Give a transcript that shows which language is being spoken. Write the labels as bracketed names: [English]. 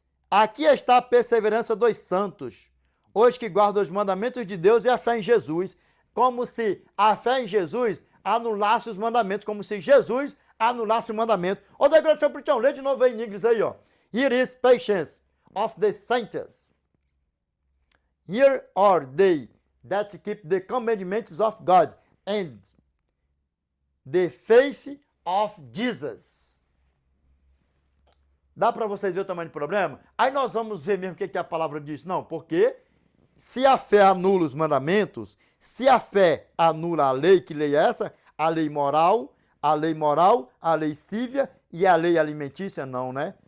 [Portuguese] Aqui está a perseverança dos santos, os que guardam os mandamentos de Deus e a fé em Jesus. Como se a fé em Jesus anulasse os mandamentos, como se Jesus anulasse o mandamento. Ô, da igreja, deixa eu ler de novo aí em inglês aí, ó. [English] Here is patience of the saints. Here are they that keep the commandments of God and the faith of Jesus. [Portuguese] Dá para vocês verem o tamanho do problema? Aí nós vamos ver mesmo o que a palavra diz. Não, porque se a fé anula os mandamentos, se a fé anula a lei, que lei é essa? A lei moral, A lei moral, a lei cívia e a lei alimentícia? Não, né?